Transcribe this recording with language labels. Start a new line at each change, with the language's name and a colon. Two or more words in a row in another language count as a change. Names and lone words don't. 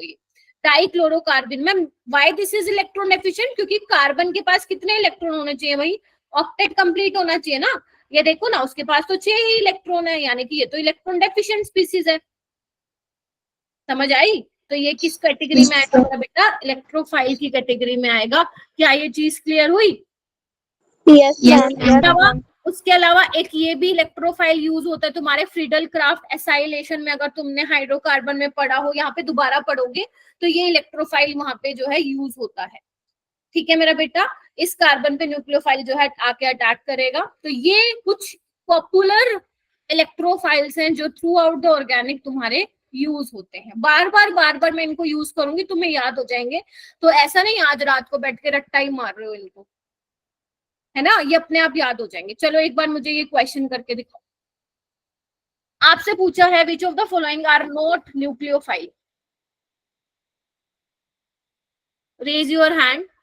Hindi: ये
English: dichlorocarbene ma'am, why this is electron efficient,
Hindi: क्योंकि कार्बन के पास कितने इलेक्ट्रॉन होने चाहिए भाई,
English: octet complete
Hindi: होना चाहिए ना। ये देखो ना, उसके पास तो 6 ही इलेक्ट्रॉन है, यानी कि ये तो
English: electron deficient species
Hindi: है। समझ आई, तो ये किस कैटेगरी में आएगा मेरा बेटा, इलेक्ट्रोफाइल की कैटेगरी में आएगा। क्या ये चीज क्लियर हुई?
English: Yes, Yes, ma'am. yes, Yes, ma'am. ma'am.
Hindi: उसके अलावा एक ये भी इलेक्ट्रोफाइल यूज होता है तुम्हारे
English: Friedel Craft acylation
Hindi: में, अगर तुमने हाइड्रोकार्बन में पढ़ा हो, यहाँ पे दोबारा पढ़ोगे, तो ये इलेक्ट्रोफाइल वहां पे जो है यूज होता है। ठीक है मेरा बेटा, इस कार्बन पे न्यूक्लियोफाइल जो है आके अटैक करेगा। तो ये कुछ
English: popular electrophiles
Hindi: हैं जो
English: throughout the organic
Hindi: तुम्हारे यूज होते हैं। बार बार मैं इनको यूज करूंगी, तुम्हें याद हो जाएंगे। तो ऐसा नहीं आज रात को बैठ के रट्टा ही मार रहे हो इनको, है ना, ये अपने आप याद हो जाएंगे। चलो एक बार मुझे ये क्वेश्चन करके दिखाओ। आपसे पूछा है
English: which of the following are not nucleophile, raise your hand.